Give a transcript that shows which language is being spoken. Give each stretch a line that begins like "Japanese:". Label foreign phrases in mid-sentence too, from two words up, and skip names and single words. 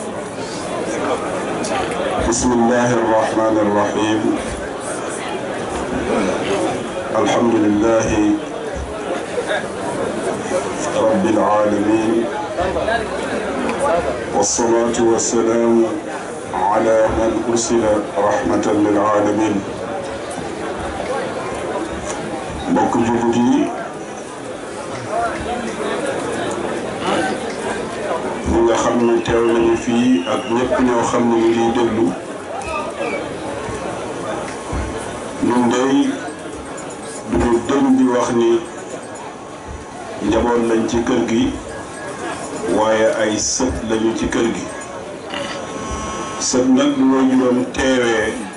Arabic: بسم الله الرحمن الرحيم الحمد لله رب العالمين والصلاة والسلام على من أرسل رحمة للعالمين
Wolof: mbokk jullit yi ñi nga xam ne teew nañu fii ak ñëpp ñoo xam ne ñu ngi déglu ñun dey duñu dëñ di wax ni njaboot lañ ci kër gi waaye ay sët lañu ci kër gi sët nag bu may juróom teewee